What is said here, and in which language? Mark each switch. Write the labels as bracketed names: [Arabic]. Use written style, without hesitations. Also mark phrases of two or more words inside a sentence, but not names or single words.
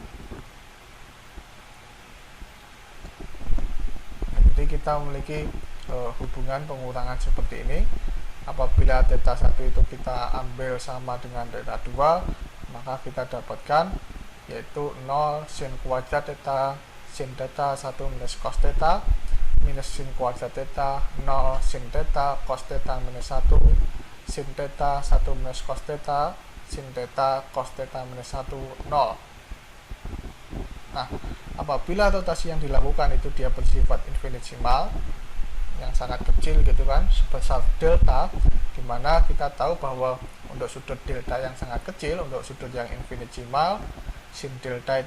[Indonesian] Nah, jadi kita memiliki hubungan pengurangan seperti ini. Apabila theta 1 itu kita ambil sama dengan theta 2, maka kita dapatkan yaitu 0 sin kuadrat theta sin theta 1 minus cos theta minus sin kuadrat theta 0 sin theta cos theta minus 1 sin theta 1 minus cos theta sin theta cos theta minus 1 0. Nah, apabila rotasi yang dilakukan itu dia bersifat infinitesimal yang sangat kecil gitu kan, sebesar delta, dimana kita tahu bahwa untuk sudut delta yang sangat kecil, untuk sudut yang infinitesimal, sin delta